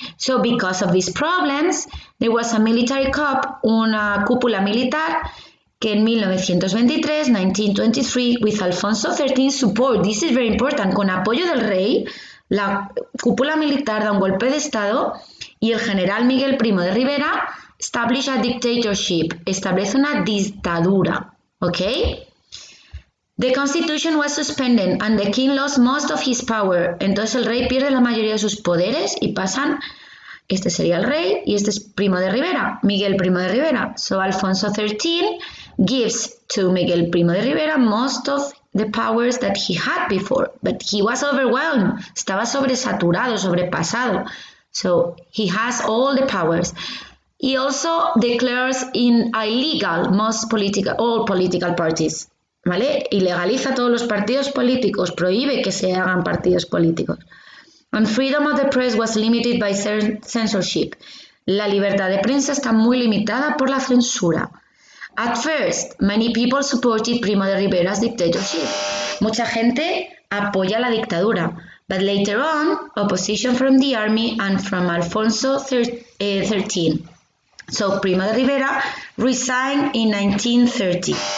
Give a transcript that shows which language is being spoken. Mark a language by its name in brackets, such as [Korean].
[English] So because of these problems, there was a military coup, [Spanish] una cúpula militar, que en 1923, 1923, [English] with Alfonso XIII support, this is very important, [Spanish] con apoyo del rey, la cúpula militar da un golpe de estado y el general Miguel Primo de Rivera [English] establish a dictatorship, [Spanish] establece una dictadura, okay? [English] The constitution was suspended and the king lost most of his power. [Spanish] Entonces el rey pierde la mayoría de sus poderes y pasan, este sería el rey y este es Primo de Rivera, Miguel Primo de Rivera. [English] So Alfonso XIII gives to Miguel Primo de Rivera most of the powers that he had before, but he was overwhelmed, [Spanish] estaba sobresaturado, sobrepasado. [English] So he has all the powers. He also declares illegal all political parties, ¿vale? [Spanish] Ilegaliza todos los partidos políticos, prohíbe que se hagan partidos políticos. [English] And freedom of the press was limited by censorship. [Spanish] La libertad de prensa está muy limitada por la censura. [English] At first, many people supported Primo de Rivera's dictatorship. [Spanish] Mucha gente apoya la dictadura. [English] But later on, opposition from the army and from Alfonso XIII. So Primo de Rivera resigned in 1930.